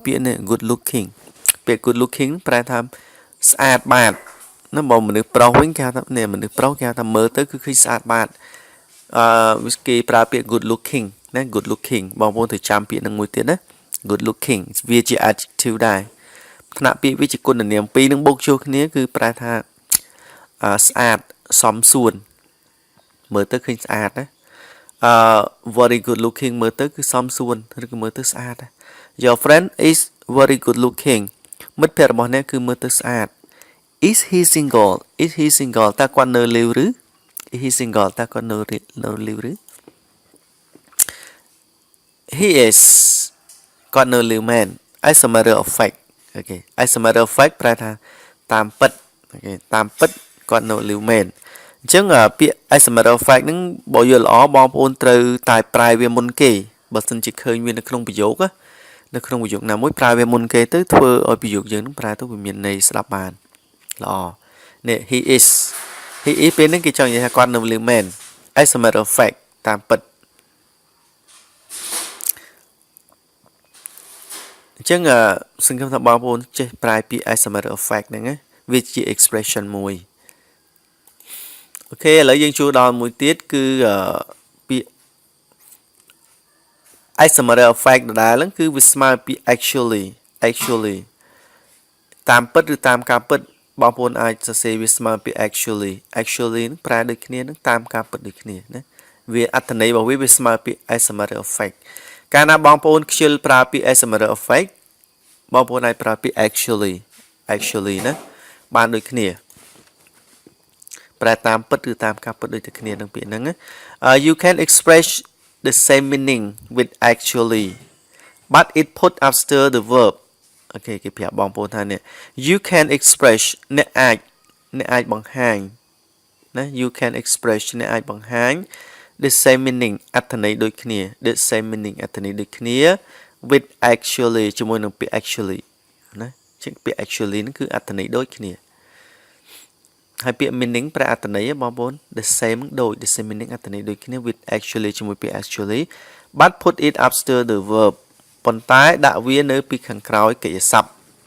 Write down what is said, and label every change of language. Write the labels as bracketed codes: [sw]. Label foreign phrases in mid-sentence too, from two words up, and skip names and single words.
[km] ពាក្យនេះ [en] good looking [km] ពាក្យ [en] good looking [km] ប្រែថាស្អាតបាតណាបើមនុស្សប្រុសវិញគេហៅថាមនុស្សប្រុសគេហៅថាមើលទៅគឺឃើញស្អាតបាតគេប្រើពាក្យ [en] good looking [km] ណាណា [en] good looking [km] បងប្អូនត្រូវចាំពាក្យនឹងមួយទៀតណា [en] good looking [km] វាជា adjective ដែរថ្នាក់ពាក្យវាជាគុណនាមពីរនឹងបូកចូលគ្នាគឺប្រែថាស្អាតសមសួនមើលទៅឃើញស្អាតណា [en] very good looking [km] មើលទៅគឺសមសួនឬក៏មើលទៅស្អាត [en] Your friend is very good looking [km] មិត្តភក្តិរបស់អ្នកគឺមើលទៅស្អាត [en] Is he single [km] តើគាត់នៅលីវឬ [en] Is he single [km] តើគាត់នៅលីវឬ [en] He is [km] គាត់នៅលីវមែន [en] As a matter of fact [km] អូខេ [en] As a matter of fact [km] ប្រែថាតាមពិតអូខេតាមពិតគាត់នៅលីវមែនអញ្ចឹងពា ក្យ [en] as a matter of fact [km] ហ្នឹងបើយល់ល្អបងប្អូនត្រូវតែប្រើវាមុនគេបើមិនជាឃើញវានៅក្នុងប្រយោគនៅក្នុងប្រយោគណាមួយប្រើវាមុនគេទៅធ្វើឲ្យប្រយោគយើងនឹងប្រើទៅវាមានន័យស្ដាប់បានល្អនេះ [en] he is [km] ពេលហ្នឹងគេចង់និយាយថាគាត់នៅលីវមែន [en] as a matter of fact [km] តាមពិត អញ្ចឹងសង្ឃឹមថាបងប្អូនចេះប្រើពាក្យ [en] as a matter of fact [km] ហ្នឹងណាវាជា expression មួយអូខេឥឡូវយើងចូលដល់មួយទៀតគឺពាក្យ [en] as a matter of fact [km] ដដែលហ្នឹងគឺវាស្មើពាក្យ actually តាមពិតឬតាមការពិតបងប្អូនអាចសរសេរវាស្មើពាក្យ actually ហ្នឹងប្រើដូចគ្នានឹងតាមការពិតដូចគ្នាណាវាអត្ថន័យរបស់វាស្មើពាក្យ [en] as a matter of fact [km] កាលណាបងប្អូនខ្ជិលប្រើពាក្យ [en] as a matter of fact [km] បងប្អូនអាចប្រើពាក្យ actually ណាបានដូចគ្នាប្រែតាមពិតឬតាមការពិតដូច តែគ្នានឹងពាក្យហ្នឹង [en] You can express the same meaning with actually but it put after the verb [km] អូខេគេប្រាប់បងប្អូនថានេះ [en] You can [km] express អ្នកអាចបង្ហាញណា [en] You can express [km] អ្នកអាចបង្ហាញ [en] the same meaning [km] អត្ថន័យដូចគ្នា [en] the same meaning [km] អត្ថន័យដូចគ្នា [en] with actually [km] ជាមួយនឹងពាក្យ actually ណាជាពាក្យ actually ហ្នឹងគឺអត្ថន័យដូចគ្នាហើយពាក្យ meaning ប្រែអត្ថន័យបងប្អូន [en] the same [km] ដូច [en] the same meaning [km] អត្ថន័យដូចគ្នា [en] with actually [km] ជាមួយពាក្យ [en] actually but put it after the verb [km] ប៉ុន្តែដាក់វានៅពីខាងក្រោយកិច្ចសព្ទ